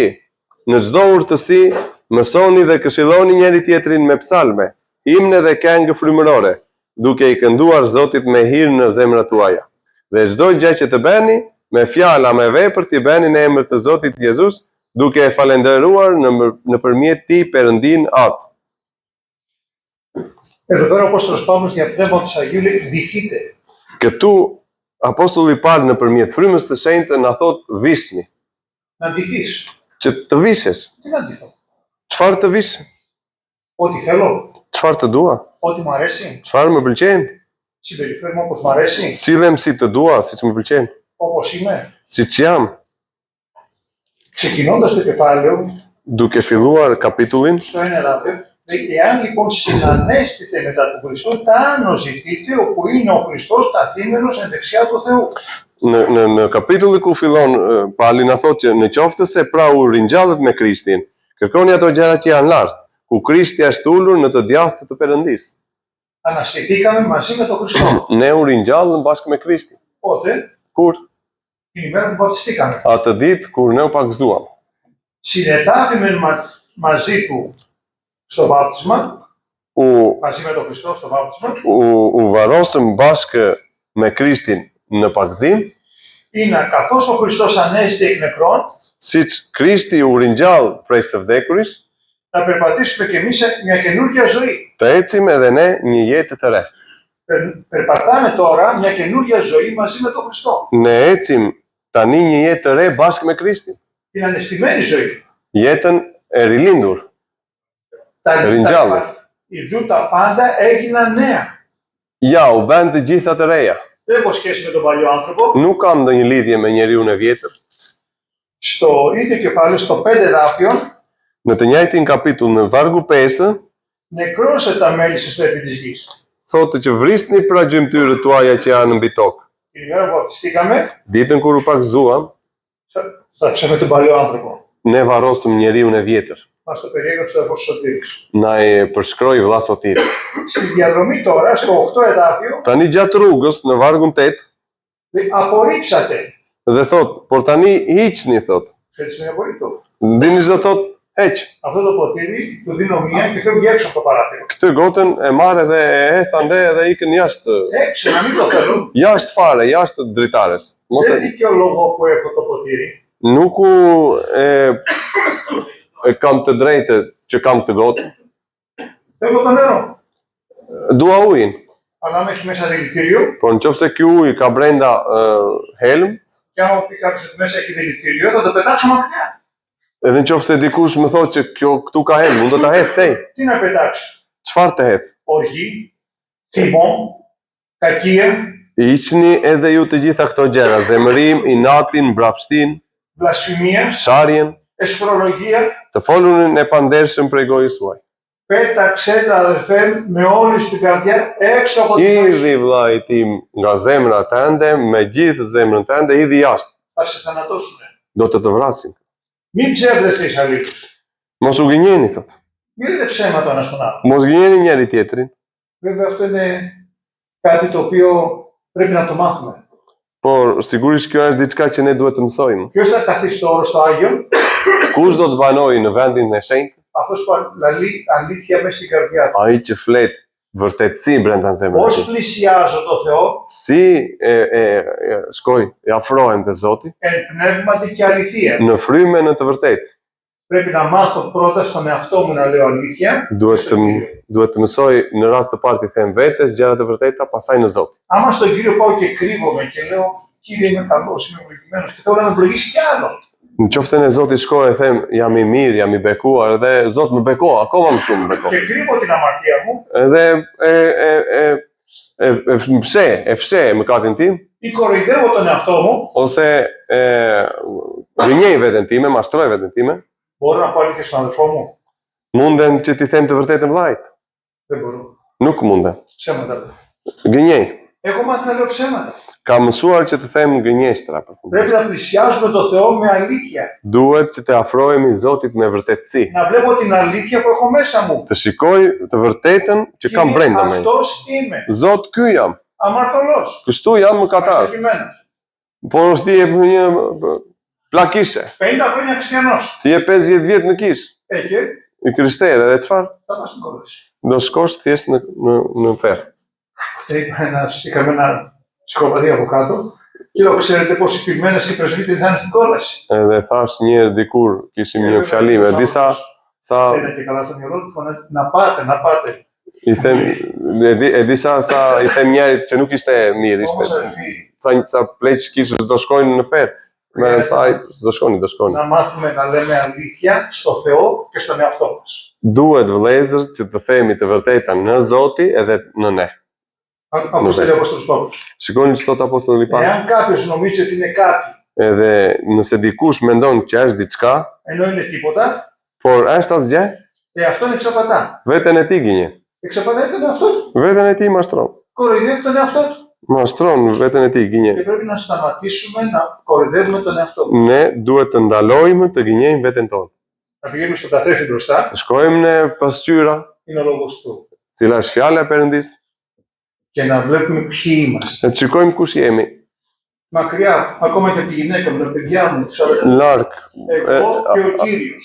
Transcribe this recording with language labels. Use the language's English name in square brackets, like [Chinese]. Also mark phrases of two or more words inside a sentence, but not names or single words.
[Albanian] Në çdo urtësi, mësoni dhe këshilloni njëri tjetrin me psalme, himne dhe këngë frymërore, duke i kënduar Zotit me hir në zemrat tuaja. Dhe çdo gjë që të bëni, me fjala, me vepër t'i bëni në emër të Zotit Jezus, duke e falendëruar nëpërmjet tij Perëndin atë. [Greek] Εδώ πέρα ο Απόστολος Παύλος για πνεύμα του Αγίου λέει ντυθείτε. [Albanian] Këtu apostulli Paul nëpërmjet frymës të shenjtë na thot vishni, [Greek] Να ντυθείς. [Albanian] që të vishesh. [Greek] Τι να ντυθώ. [Albanian] Çfarë të vish? [Greek] Ό,τι θέλω. [Albanian] Çfarë të dua? [Greek] Ό,τι μου αρέσει. [Albanian] Çfarë më pëlqen? [Greek] Συμπεριφέρομαι όπως μου αρέσει. [Albanian] Sillem si të dua, siç më pëlqen. [Greek] Όπως είμαι. [Albanian] Siç jam. [Greek] Ξεκινώντας το κεφάλαιο, [Albanian] Duke filluar kapitullin, [Greek] στο ένα εδάφιο, λέει, εάν λοιπόν συνανέστητε μετά τον Χριστό, τα άνω ζητείτε, όπου είναι ο Χριστός καθήμενος εν δεξιά του Θεού. [Albanian] në kapitulli ku fillon Pali na thotë që në qoftë se pra u ringjallet me Krishtin, kërkoni ato gjëra që janë lart, ku Krishti është ulur në të djathtë të Perëndisë. [Greek] Αναστηθήκαμε μαζί με τον Χριστό. [Albanian] Ne u ringjallëm bashkë me Krishtin. [Greek] Πότε? [Albanian] Kur? [Greek] Την ημέρα που βαπτιστήκαμε. [Albanian] Atë ditë kur ne u pagëzuam. [Greek] Συνετάφημεν μαζί του στο βάπτισμα, [Albanian] U [Greek] μαζί με τον Χριστό στο βάπτισμα, [Albanian] u varosëm bashkë me Krishtin në pagëzim, [Greek] είναι καθώς ο Χριστός ανέστη εκ νεκρών, [Albanian] siç Krishti u ringjall prej së vdekuris, [Greek] να περπατήσουμε κι εμείς μια καινούργια ζωή. [Albanian] të ecim edhe ne një jetë të re. [Greek] Περπατάμε τώρα μια καινούργια ζωή μαζί με τον Χριστό. [Albanian] Ne ecim tani një jetë të re bashkë me Krishtin. [Greek] Την ανεστημένη ζωή. [Albanian] Jetën e rilindur. Ringjallur. [Greek] Ιδού τα πάντα έγιναν νέα. [Albanian] Ja, u bën të gjitha të reja. [Greek] Δεν έχω σχέση με τον παλιό άνθρωπο. [Albanian] Nuk kam ndonjë lidhje me njeriun e vjetër. [Greek] Στο ίδιο κεφάλαιο, στο 5 εδάφιο, [Albanian] Në të njëjtin kapitull në vargu 5, [Greek] νεκρώσε τα μέλη σας επί της γης. [Albanian] thotë që vrisni pra gjymtyrët tuaja që janë mbi tokë. [Greek] Την ημέρα που βαπτιστήκαμε, [Albanian] Ditën kur u pagëzuam, [Greek] θάψαμε τον παλιό άνθρωπο. [Albanian] ne varrosëm njeriun e vjetër. [Greek] Μας το περιέγραψε ο Απόστολος Σωτήρης. [Albanian] Na e përshkroi vëlla Sotiri. [Greek] Στη διαδρομή τώρα, στο 8 εδάφιο, [Albanian] Tani gjatë rrugës në vargun 8 [Greek] λέει, απορρίψατε. [Albanian] dhe thot, por tani hiqni thot. [Greek] Έτσι είναι απορρίπτω. [Albanian] Dini çdo thot, heq. [Greek] Αυτό το ποτήρι του δίνω μία και φεύγει έξω από το παράθυρο. [Albanian] Këtë gotën e marrë dhe e hedh ande dhe ikën jashtë. [Greek] Έξω, να μην το θέλω. [Albanian] Jashtë fare, jashtë dritares. Mos [Greek] Δεν [Albanian] e [Greek] δικαιολογώ που έχω το ποτήρι. [Albanian] nuk e kam të drejtë që kam këtë gotë. [Greek] Θέλω το νερό. [Albanian] Dua ujin, [Greek] Αλλά αν έχει μέσα δηλητήριο, [Albanian] por nëse ky ujë ka brenda helm, [Greek] και άμα πει κάποιος ότι μέσα έχει δηλητήριο, θα το πετάξω μακριά. [Albanian] edhe nëse dikush më thotë që këtu ka helm, unë do ta hedh tej. [Greek] Τι να πετάξω? [Albanian] Çfarë të hedh? [Greek] Οργή, θυμό, κακία, [Albanian] Hiqni edhe ju të gjitha këto gjëra, zemërim, inatin, mbrapshtin, [Greek] βλασφημία, [Albanian] sharjen, [Greek] εσχρολογία. [Albanian] të folurin e pandershëm prej gojës suaj. [Greek] Πέταξε τα αδερφέ με όλη την καρδιά έξω από τη ζωή σου. [Albanian] Hidhi vllai tim nga zemra tënde, me gjithë zemrën tënde, hidhi jashtë. [Greek] Θα σε θανατώσουν. [Albanian] Do të vrasin. [Greek] Μην ψεύδεσαι εις αλήθους. [Albanian] Mos u gënjeni thotë. [Greek] Μην λέτε ψέματα ο ένας τον άλλον. [Albanian] Mos gënjeni njëri tjetrin. [Greek] Βέβαια αυτό είναι κάτι το οποίο πρέπει να το μάθουμε. [Albanian] Por sigurisht kjo është diçka që ne duhet të mësojmë. [Greek] Ποιος θα καθίσει στο όρο στο Άγιο? [Albanian] Kush do të banojë në vendin e shenjtë? [Greek] Αυτός που λαλεί αλήθεια μέσα στην καρδιά του. [Albanian] Ai që flet vërtetësi brenda zemrës. [Greek] Πώς πλησιάζω το Θεό? [Albanian] Si shkoj, e afrohem te Zoti [Greek] Εν πνεύματι και αληθεία. [Albanian] në fryme në të vërtetë. [Greek] Πρέπει να μάθω πρώτα στον εαυτό μου να λέω αλήθεια. [Albanian] Duhet të mësoj në rast të parë të them vetes gjërat e vërteta, pastaj në Zot. [Greek] Άμα στον Κύριο πάω και κρύβομαι και λέω Κύριε είμαι καλός, είμαι ευλογημένος και θέλω να με ευλογήσει κι άλλο. [Albanian] Nëse në Zoti shkoj e them jam i mirë, jam i bekuar dhe Zot më beko, akoma më shumë më beko. [Greek] Και κρύβω την αμαρτία μου. [Albanian] Edhe e fshe mëkatin tim [Greek] Ή κοροϊδεύω τον εαυτό μου. [Albanian] ose gënjej veten time, mashtroj veten time. [Greek] Μπορώ να πω αλήθεια στον αδελφό μου? [Albanian] Munden që t'i them të vërtetën vllajt. [Greek] Δεν μπορώ. [Albanian] Nuk munden. [Greek] Ψέματα λέω. [Albanian] Gënjej. [Greek] Έχω μάθει να λέω ψέματα. [Albanian] Ka mësuar që të them gënjeshtra. [Greek] Πρέπει να πλησιάζουμε το Θεό με αλήθεια. [Albanian] Duhet që të afrohemi Zotit me vërtetësi. [Greek] Να βλέπω την αλήθεια που έχω μέσα μου. [Albanian] Të shikoj të vërtetën që kam brenda me. [Greek] Αυτός είμαι. [Albanian] Zot, ky jam. [Greek] Αμαρτωλός. [Albanian] Kështu jam mëkatar. [Greek] Μασχευμένος. [Albanian] Por ti je një plakishe. [Greek] 50 χρόνια χριστιανός. [Albanian] Ti je 50 vjet në kish. [Greek] Και [Albanian] I krishterë dhe çfarë? [Greek] θα μας την κόλληση. [Albanian] Do shkosh thjesht në ferr. [Greek] Είχαμε ένα ψυχοπαθή από κάτω και λέω, ξέρετε πως οι πυγμένες και οι πρεσβύτεροι θα είναι στην κόλαση. [Albanian] Edhe thash një herë dikur kishim një fjalime, disa sa [Greek] Είναι και καλά στο μυαλό του, να πάτε, να πάτε. [Albanian] i them disa sa i them njerit që nuk ishte mirë, ishte [Greek] Όμως αδελφοί, [Albanian] sa pleq kishës do shkojnë në ferr. Me thaj, do shkoni. [Greek] να μάθουμε να λέμε αλήθεια στο Θεό και στον εαυτό μας. [Albanian] Duhet vëllezër që të themi të vërtetën në Zoti edhe në ne. [Greek] Όπως λέει ο Απόστολος Παύλος. [Albanian] Shikoni që thot Apostulli Pavli. [Greek] Εάν κάποιος νομίζει ότι είναι κάτι, [Albanian] Edhe nëse dikush mendon që është diçka, [Greek] ενώ είναι τίποτα, [Albanian] por është asgjë, [Greek] αυτόν εξαπατά. [Albanian] veten e tij gënje. [Greek] Εξαπατάει τον εαυτό του. [Albanian] Veten e tij mashtron. [Greek] Κοροϊδεύει τον εαυτό του. [Albanian] Mashtron veten e tij [Greek] Και [Albanian] gënje. [Greek] πρέπει να σταματήσουμε να κοροϊδεύουμε τον εαυτό μας. [Albanian] Ne duhet të ndalojmë të gënjejmë veten tonë. [Greek] Να πηγαίνουμε στον καθρέφτη μπροστά, [Albanian] Të shkojmë në pasqyra, [Greek] είναι ο λόγος του. [Albanian] cila është fjala e Perëndis, [Greek] Και να βλέπουμε ποιοι είμαστε. [Albanian] e të shikojmë kush jemi. [Greek] Μακριά, ακόμα και από τη γυναίκα μου, τα παιδιά μου, τους αδελφούς. [Albanian] Larg, [Greek] Εγώ και ο Κύριος.